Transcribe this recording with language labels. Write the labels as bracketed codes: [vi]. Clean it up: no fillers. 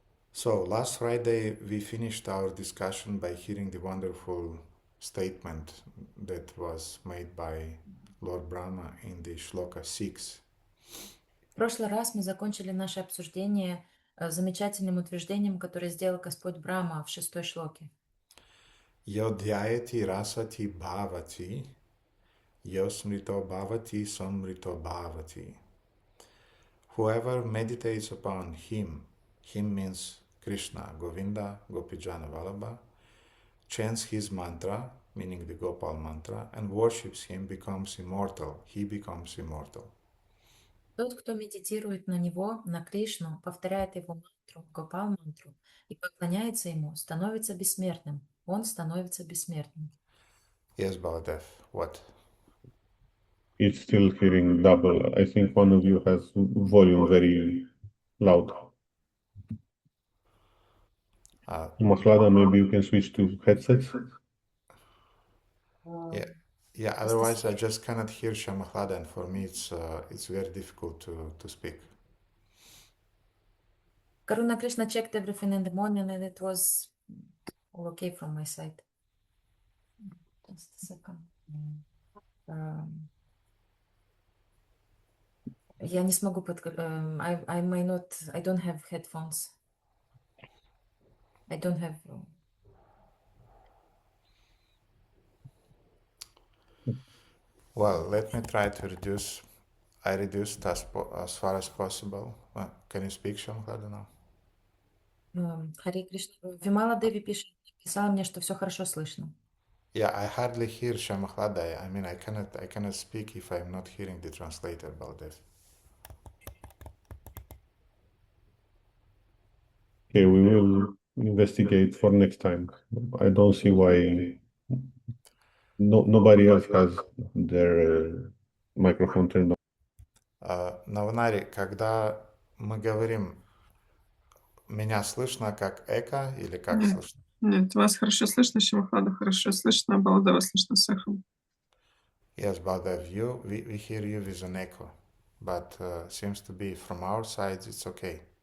[en] So, last Friday we finished our discussion by hearing the wonderful statement that was made by Lord Brahma in the Shloka 6. [ru] В прошлый раз мы закончили наше обсуждение замечательным утверждением, которое сделал Господь Брахма в 6-й шлоке. [sa] Yodhyayati rasati bhavati, yosmrito bhavati samrito bhavati. [en] Whoever meditates upon him means Krishna, Govinda, Gopijana Vallabha, chants his mantra, meaning the Gopal mantra, and worships him becomes immortal. He becomes immortal. [ru] Тот, кто медитирует на него, на Кришну, повторяет его мантру, Гопал-мантру, и поклоняется ему, становится бессмертным. Он становится бессмертным. [en] Yes, Baladev, what? It's still hearing double. I think one of you has volume very loud. Mahlada, maybe you can switch to headsets? Yeah. Otherwise, I just cannot hear Shamahlada, and for me, it's very difficult to speak. Karuna Krishna checked everything in the morning and it was all okay from my side. Just a second. [ru] Я не смогу [en] I may not, I don't have headphones. I don't have... Well, let me try to reduce. I reduced as far as possible. Can you speak, Shamahlada, now? [ru] Харе Кришна. Вимала Деви писала мне, что все хорошо слышно. [en] Yeah, I hardly hear Shamahlada. I mean, I cannot speak if I'm not hearing the translator, Baldev. Okay, we will investigate for next time. I don't see why nobody else has their microphone turned on. [ru] Наванари, когда мы говорим, меня слышно как эхо или как слышно? Нет, вас хорошо слышно, Шамахлада хорошо слышно, Балдева слышно с эхом. [en] Yes, Baldev, we hear you with an echo, but seems to be from our side it's okay.